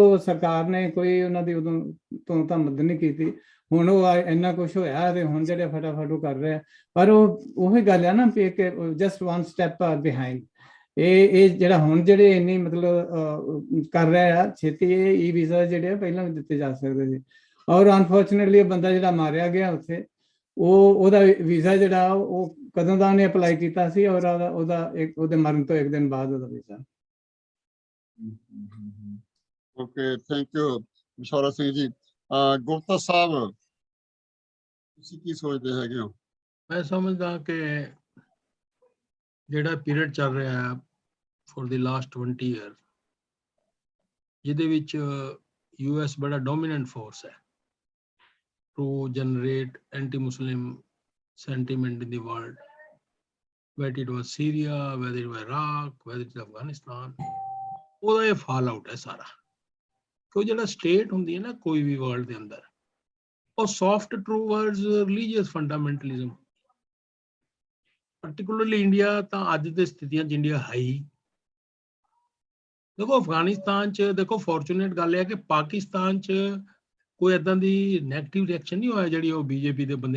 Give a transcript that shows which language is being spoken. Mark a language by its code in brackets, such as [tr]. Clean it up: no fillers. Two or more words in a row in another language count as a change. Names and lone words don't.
[pa] ਉਹ ਸਰਕਾਰ ਨੇ ਕੋਈ ਉਹਨਾਂ ਦੀ ਉਦੋਂ ਤੋਂ ਤਾਂ ਮਦਦ ਨਹੀਂ ਕੀਤੀ ਹੁਣ ਉਹ ਇੰਨਾ ਕੁਛ ਹੋਇਆ ਤੇ ਹੁਣ ਜਿਹੜੇ ਫਟਾਫਟ ਉਹ ਕਰ ਰਿਹਾ ਪਰ ਉਹੀ ਗੱਲ ਆ ਨਾ ਵੀ ਕਿ [en] just one step behind [pa] ਇਹ ਜਿਹੜਾ ਹੁਣ ਜਿਹੜੇ ਇੰਨੀ ਮਤਲਬ ਕਰ ਰਿਹਾ ਆ ਛੇਤੀ ਇਹ ਈ ਵੀਜ਼ਾ ਜਿਹੜੇ ਪਹਿਲਾਂ ਵੀ ਦਿੱਤੇ ਜਾ ਸਕਦੇ ਸੀ ਔਰ ਅਨਫੋਰਚੂਨੇਟਲੀ ਬੰਦਾ ਜਿਹੜਾ ਮਾਰਿਆ ਗਿਆ ਉੱਥੇ ਉਹਦਾ ਵੀਜ਼ਾ ਜਿਹੜਾ ਉਹ ਕਦੋਂ ਦਾ ਉਹਨੇ ਅਪਲਾਈ ਕੀਤਾ ਸੀ ਔਰ ਉਹਦੇ ਮਰਨ ਤੋਂ ਇੱਕ ਦਿਨ ਬਾਅਦ ਉਹਦਾ ਵੀਜ਼ਾ [en] okay thank you [pa] ਪਿਸ਼ੌਰਤ ਸਿੰਘ ਜੀ ਗੁਪਤਾ ਸਾਹਿਬ ਤੁਸੀਂ ਕੀ ਸੋਚਦੇ ਹੈਗੇ ਹੋ ਮੈਂ ਸਮਝਦਾ ਕਿ ਜਿਹੜਾ ਪੀਰੀਅਡ ਚੱਲ ਰਿਹਾ ਹੈ [en] for the last 20 years [pa] ਜਿਹਦੇ ਵਿੱਚ US ਬੜਾ [en] dominant force ਹੈ to generate anti-Muslim sentiment in the world, whether it was Syria, whether it was Iraq, whether it was Afghanistan, [pa] ਉਹਦਾ ਇਹ [en] fall out [pa] ਹੈ ਸਾਰਾ ਕੋਈ ਜਿਹੜਾ ਸਟੇਟ ਹੁੰਦੀ ਹੈ ਨਾ ਕੋਈ ਵੀ ਵਰਲਡ ਦੇ ਅੰਦਰ ਉਹ [en] soft towards religious fundamentalism particularly [pa] ਇੰਡੀਆ ਤਾਂ ਅੱਜ ਦੇ ਸਥਿਤੀਆਂ 'ਚ ਇੰਡੀਆ ਹੈ ਹੀ ਦੇਖੋ ਅਫਗਾਨਿਸਤਾਨ 'ਚ ਦੇਖੋ ਫੋਰਚੂਨੇਟ ਗੱਲ ਇਹ ਹੈ ਕਿ ਪਾਕਿਸਤਾਨ 'ਚ ਕੋਈ ਏਦਾਂ ਦੀ [en] negative reaction [pa] ਨਹੀਂ ਹੋਇਆ ਜਿਹੜੀ ਉਹ ਬੀਜੇਪੀ ਦੇ ਬੰਦਿਆਂ